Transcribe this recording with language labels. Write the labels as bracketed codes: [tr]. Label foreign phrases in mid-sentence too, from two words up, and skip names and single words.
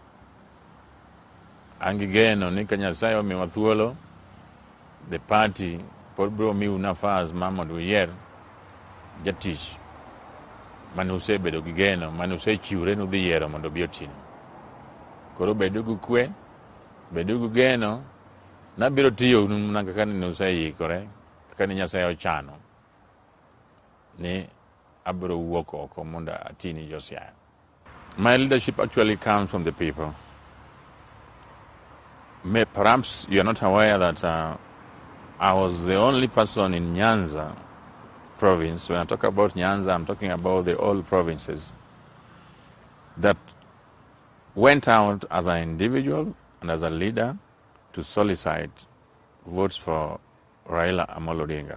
[luo] An gi geno ni ka Nyasaye omiwa thuolo, [en] the party [luo] pod biro miu nafas ma mondo uyier jatich mane usebedo gi geno, mane usechiwre nudhi yiero mondo obi otinu. Koro bedu gi kwe, bedu gi geno, nabiro tiyo mana kaka ne useyikore, kaka ne Nyasaye ochano ni abiro wuok oko mondo atini Siaya. [en] My leadership actually comes from the people. Perhaps you are not aware that I was the only person in Nyanza province. When I talk about Nyanza, I'm talking about the old provinces that went out as an individual and as a leader to solicit votes for Raila Amolo Odinga.